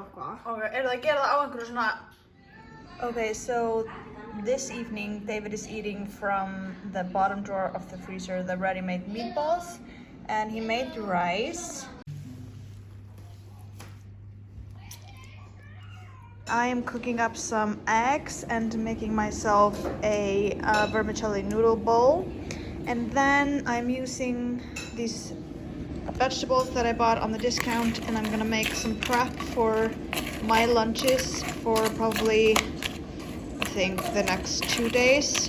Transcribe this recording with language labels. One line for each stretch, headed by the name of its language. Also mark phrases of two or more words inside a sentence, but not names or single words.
English: Ok,
Icelandic: það að gera það á einhverju svona
English: Okay, so this evening David is eating from the bottom drawer of the freezer the ready-made meatballs, and he made rice. I am cooking up some eggs and making myself a vermicelli noodle bowl, and then I'm using these vegetables that I bought on the discount, and I'm gonna make some prep for my lunches for probably, I think, the next 2 days.